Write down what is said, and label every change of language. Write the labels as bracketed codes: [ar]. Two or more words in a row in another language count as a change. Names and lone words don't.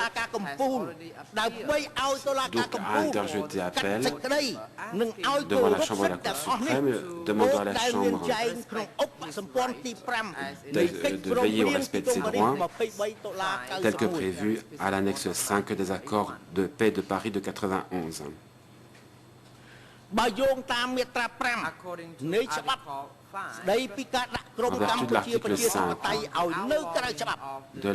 [fr] Donc a interjeté appel devant la Chambre de la Cour suprême, demandant à la Chambre de veiller au respect de ses droits, tel que prévu à l'annexe 5 des accords de paix de Paris de 1991. [km] បើយោងតាមមាត្រា [en] according to [km] 5 នៃច្បាប់ [en] Article 5 [km] ស្ដីពីការដាក់ក្រុមកម្ពុជាប្រជាធិបតេយ្យឲ្យនៅក្រៅច្បាប់ de